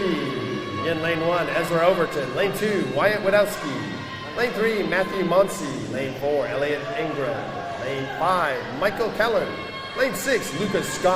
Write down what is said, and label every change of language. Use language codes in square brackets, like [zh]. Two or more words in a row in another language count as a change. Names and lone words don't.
[en] In lane 1, Ezra Overton. Lane 2, Wyatt Wadowski. Lane 3, Matthew Monsey. Lane 4, Elliot Ingram. Lane 5, Michael Kellen. Lane 6, Lucas Scott.